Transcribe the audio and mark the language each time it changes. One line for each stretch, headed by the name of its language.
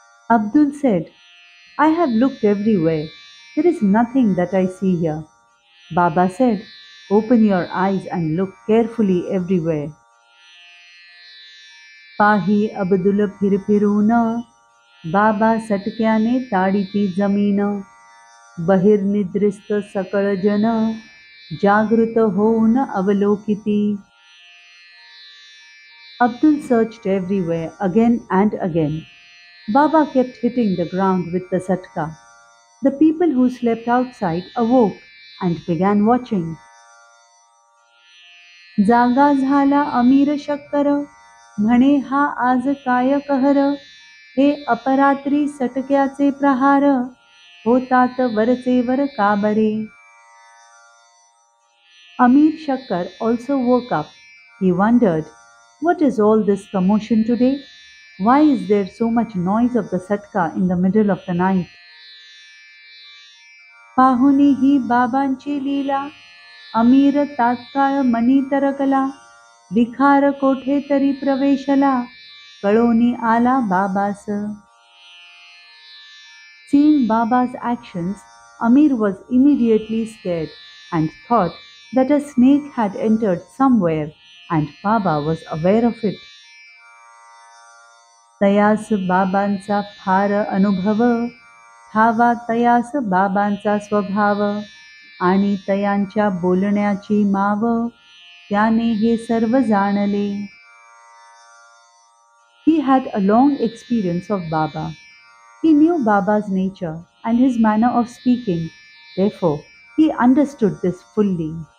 English: Abdul said, "I have looked everywhere. There is nothing that I see here." Baba said, "Open your eyes and look carefully everywhere."
Marathi: पाही अब्दुल फिरफिरून, बाबा सटक्याने ताडिती जमीन, बहिर्निद्रिस्त सकळ जन, जागृत होऊन अवलोकिती.
English: Abdul searched everywhere again and again. Baba kept hitting the ground with the satka. The people who slept outside awoke and began watching.
Marathi: जागा झाला अमीर शक्कर, म्हणे हा आज काय कहर, हे अपरात्री सटक्याचे प्रहार, होतात वरचे वर काबरे.
English: Amir Shakkar also woke up. He wondered, what is all this commotion today? Why is there so much noise of the satka in the middle of the night?
Marathi: पाहुनी ही बाबांची लीला, अमीर तात्काळ मनी तरकला, विखार कोठे तरी प्रवेशला, कळोनी आला बाबास.
English: Seeing Baba's actions, Amir was immediately scared and thought that a snake had entered somewhere and Baba was aware of it.
Marathi: तयास बाबांचा फार अनुभव, ठावा तयास बाबांचा स्वभाव, आणि तयांच्या बोलण्याची माव, त्याने हे सर्व जाणले.
English: He had a long experience of Baba. He knew Baba's nature and his manner of speaking. Therefore, he understood this fully.